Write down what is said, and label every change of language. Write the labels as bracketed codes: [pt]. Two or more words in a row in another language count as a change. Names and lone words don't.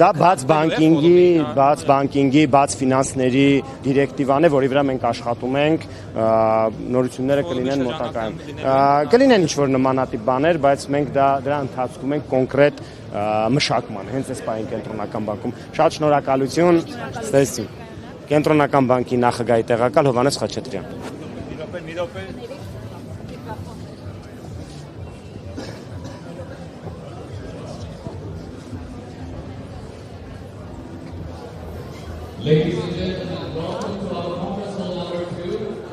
[hy] դա բաց բանկինգի, բաց ֆինանսների դիրեկտիվան է, որի վրա մենք աշխատում ենք, նորությունները կլինեն մոտակայքում։ Կլինեն ինչ-որ նմանատիպ բաներ, բայց մենք դրա ընթացքում ենք կոնկրետ մշակման, հենց այս պահին կենտրոնական բանկում։ Շատ շնորհակալություն, ստեսին։ Կենտրոնական բանկի նախագահի տեղակալ Հովհաննես Խաչատրյան։ [en] Ladies and gentlemen, welcome to our conference hall number 2.